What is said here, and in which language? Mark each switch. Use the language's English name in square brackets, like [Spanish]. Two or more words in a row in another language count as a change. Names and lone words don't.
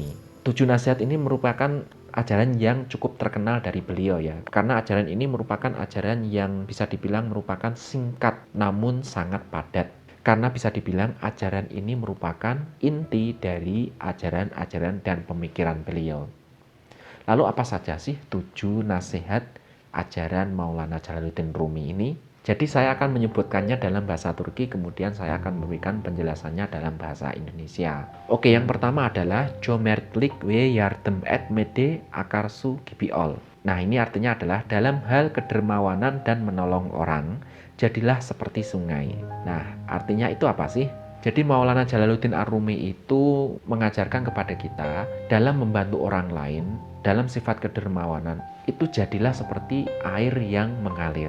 [Indonesian] 7 nasihat ini merupakan ajaran yang cukup terkenal dari beliau ya, karena ajaran ini merupakan ajaran yang bisa dibilang merupakan singkat namun sangat padat, karena bisa dibilang ajaran ini merupakan inti dari ajaran-ajaran dan pemikiran beliau. Lalu apa saja sih 7 nasihat ajaran Maulana Jalaluddin Rumi ini? Jadi saya akan menyebutkannya dalam bahasa Turki, kemudian saya akan memberikan penjelasannya dalam bahasa Indonesia. Oke, yang pertama adalah [Turkish] Cömertlik ve yardım etmede akarsu gibi ol. [Indonesian] Nah, ini artinya adalah dalam hal kedermawanan dan menolong orang, jadilah seperti sungai. Nah, artinya itu apa sih? Jadi Maulana Jalaluddin Ar-Rumi itu mengajarkan kepada kita dalam membantu orang lain, dalam sifat kedermawanan, itu jadilah seperti air yang mengalir.